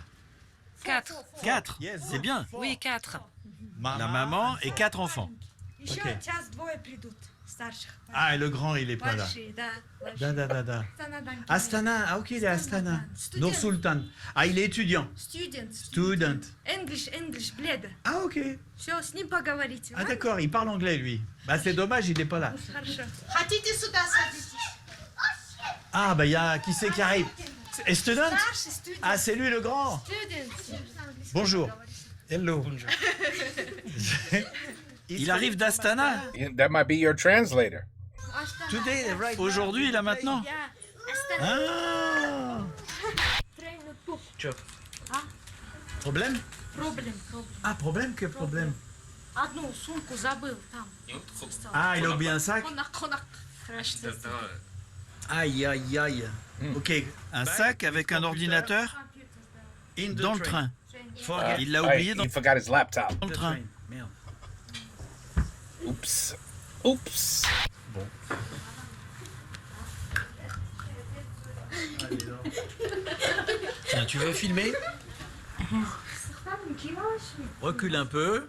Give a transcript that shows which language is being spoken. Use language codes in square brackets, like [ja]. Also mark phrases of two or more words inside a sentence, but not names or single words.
[fr] 4. 4. C'est bien. Oui, 4. La maman et 4 enfants. Ah, et le grand, il est pas là. [ru] Da. [fr] Astana, ah ok, il est à Astana. Nur Sultan. Ah, il est étudiant. [en] Student. English, бледа. [fr] Ah ok. [ru] Все, с ним поговорите. [fr] Ah d'accord, il parle anglais lui. Bah c'est dommage, il est pas là. [ru] Хорошо. Хотите сюда садитесь? [fr] Ah bah il y a qui c'est qui arrive? Et student? [ru] Старший студент. [fr] Ah c'est lui le grand. Bonjour. Hello. Il arrive d'Astana. [en] That might be your translator. Today, right. [fr] Aujourd'hui, là maintenant. Ah. Problème? Ah, problème, quel problème? [ru] Одну сумку забыл там. [fr] Ah, il a oublié un sac? Конак. Aïe, aïe, aïe. Ok, un sac avec un ordinateur dans le train. Il l'a oublié [en] He forgot his laptop. [fr] dans le train. Oops. Oops. Tiens, tu veux filmer? Recule un peu.